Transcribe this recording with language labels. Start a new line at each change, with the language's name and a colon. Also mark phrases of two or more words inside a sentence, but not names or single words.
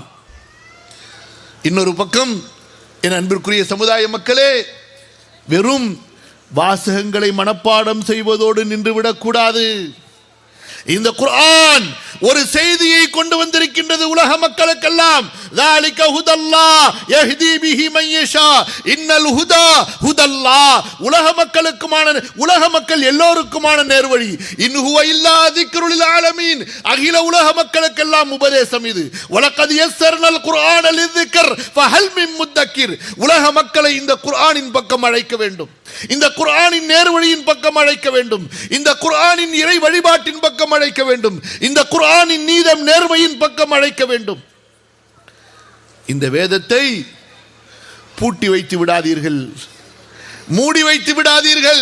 Tamil: இன்னொரு பக்கம் என் அன்பிற்குரிய சமுதாய மக்களே, வெறும் வாசகங்களை மனப்பாடம் செய்வதோடு நின்றுவிடக் கூடாது. இந்த குர்ஆன் ஒரு செய்தியை கொண்டு வந்திருக்கின்றது உலக மக்களுக்கெல்லாம்.
Arabic: ذَلِكَ هُدَى اللَّهِ يَهْدِي بِهِ مَن يَشَاءُ إِنَّ الْهُدَى هُدَى اللَّهِ.
Tamil: உலக மக்கள் எல்லோருக்குமான நேர்வழி.
Arabic: إن هو إلا ذِكْرٌ لِلْعَالَمِينَ.
Tamil: அகில உலக மக்களுக்கெல்லாம் உபதேசம் இது.
Arabic: وَلَقَدْ يَسَّرْنَا الْقُرْآنَ لِلذِّكْرِ فَهَلْ مِن مُدَّكِرٍ.
Tamil: உலக மக்களை இந்த குர்ஆனின் பக்கம் அழைக்க வேண்டும், இந்த குர்ஆனின் நேர்வழியின் பக்கம் அழைக்க வேண்டும், இந்த குர்ஆனின் இறை வழிபாட்டின் பக்கம் அழைக்க வேண்டும், இந்த குர்ஆனின் நீதம் நேர்மையின் பக்கம் அழைக்க வேண்டும். இந்த வேதத்தை பூட்டி வைத்து விடாதீர்கள், மூடி வைத்து விடாதீர்கள்.